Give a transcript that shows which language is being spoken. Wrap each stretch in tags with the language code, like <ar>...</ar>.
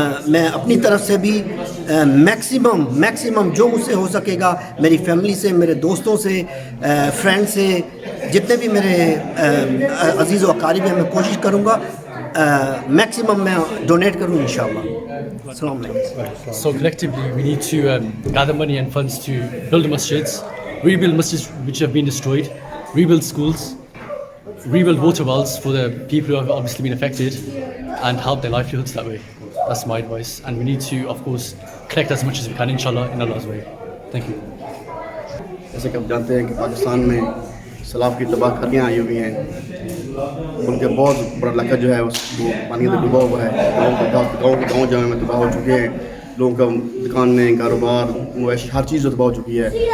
<ur>میں اپنی طرف سے بھی میکسیمم جو مجھ سے ہو سکے گا, میری فیملی سے, میرے دوستوں سے, فرینڈ سے, جتنے بھی میرے عزیز و اقارب ہیں, میں کوشش کروں گا میکسیمم میں ڈونیٹ کروں انشاءاللہ. السلام علیکم.</ur> <en>So collectively we need to gather money and funds to build masjids, rebuild masjids which have been destroyed, rebuild schools, rebuild water wells for the people who have obviously been affected and help their livelihoods that way. That's my advice, and we need to of course collect as much as we can inshallah in Allah's way. Thank you.</en> <ur>جیسے کہ آپ جانتے ہیں کہ پاکستان میں سیلاب کی تباہ کاریاں آئی ہوئی ہیں, ان کے بہت بڑا علاقہ جو ہے اس کو پانی سے ڈوبا ہوا ہے. گاؤں جو ہے تباہ ہو چکے ہیں, لوگوں کا دکانیں کاروبار معاشی ہر چیز تباہ ہو چکی ہے.</ur>